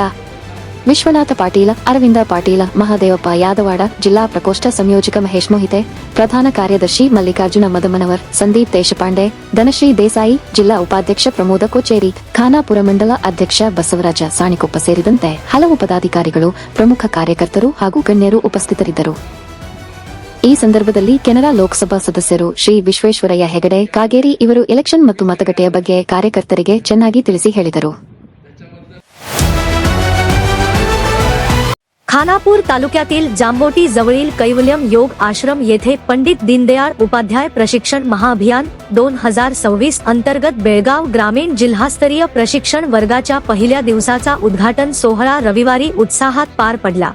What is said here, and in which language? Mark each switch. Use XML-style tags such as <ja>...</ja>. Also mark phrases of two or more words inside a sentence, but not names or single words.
<kn>ವಿಶ್ವನಾಥ ಪಾಟೀಲ, ಅರವಿಂದ ಪಾಟೀಲ, ಮಹಾದೇವಪ್ಪ ಯಾದವಾಡ, ಜಿಲ್ಲಾ ಪ್ರಕೋಷ್ಠ ಸಂಯೋಜಕ ಮಹೇಶ್ ಮೋಹಿತೆ, ಪ್ರಧಾನ ಕಾರ್ಯದರ್ಶಿ ಮಲ್ಲಿಕಾರ್ಜುನ ಮದಮನವರ್, ಸಂದೀಪ್ ದೇಶಪಾಂಡೆ, ಧನಶ್ರೀ ದೇಸಾಯಿ, ಜಿಲ್ಲಾ ಉಪಾಧ್ಯಕ್ಷ ಪ್ರಮೋದ ಕೋಚೇರಿ, ಖಾನಾಪುರ ಮಂಡಲ ಅಧ್ಯಕ್ಷ ಬಸವರಾಜ ಸಾಣಿಕೊಪ್ಪ ಸೇರಿದಂತೆ ಹಲವು ಪದಾಧಿಕಾರಿಗಳು, ಪ್ರಮುಖ ಕಾರ್ಯಕರ್ತರು ಹಾಗೂ ಗಣ್ಯರು ಉಪಸ್ಥಿತರಿದ್ದರು. ಈ ಸಂದರ್ಭದಲ್ಲಿ ಕೆನರಾ ಲೋಕಸಭಾ ಸದಸ್ಯರು ಶ್ರೀ ವಿಶ್ವೇಶ್ವರಯ್ಯ ಹೆಗಡೆ ಕಾಗೇರಿ ಇವರು ಎಲೆಕ್ಷನ್ ಮತ್ತು ಮತಗಟ್ಟೆಯ ಬಗ್ಗೆ ಕಾರ್ಯಕರ್ತರಿಗೆ ಚೆನ್ನಾಗಿ ತಿಳಿಸಿ ಹೇಳಿದರು.</kn> <mr>खानापूर तालुक्यातील जांबोटी जवळील कैवल्यम योग आश्रम येथे पंडित दीनदयाळ उपाध्याय प्रशिक्षण महाअभियान 2026 अंतर्गत बेळगाव ग्रामीण जिल्हास्तरीय प्रशिक्षण वर्गाच्या पहिल्या दिवसाचा उद्घाटन सोहळा रविवारी उत्साहात पार पडला.</mr>